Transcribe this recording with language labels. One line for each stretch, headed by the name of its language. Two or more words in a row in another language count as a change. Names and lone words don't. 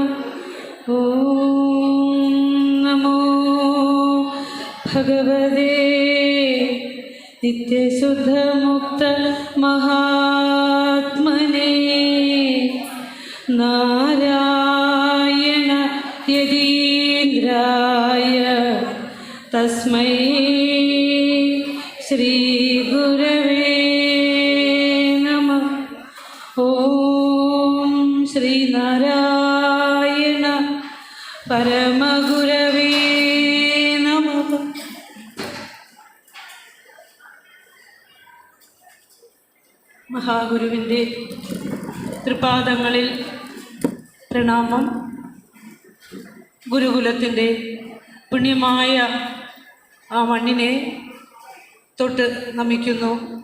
Sanskrit: ओम नमो भगवते नित्यशुद्ध मुक्त महात्मने नारायण यतीन्द्राय तस्मै श्री गुरवे नमः। ओम श्री नारायण परमगुरवे नमः।
Malayalam: മഹാഗുരുവിൻ്റെ തൃപാദങ്ങളിൽ പ്രണാമം. ഗുരുകുലത്തിൻ്റെ പുണ്യമായ ആ മണ്ണിനെ തൊട്ട് നമിക്കുന്നു.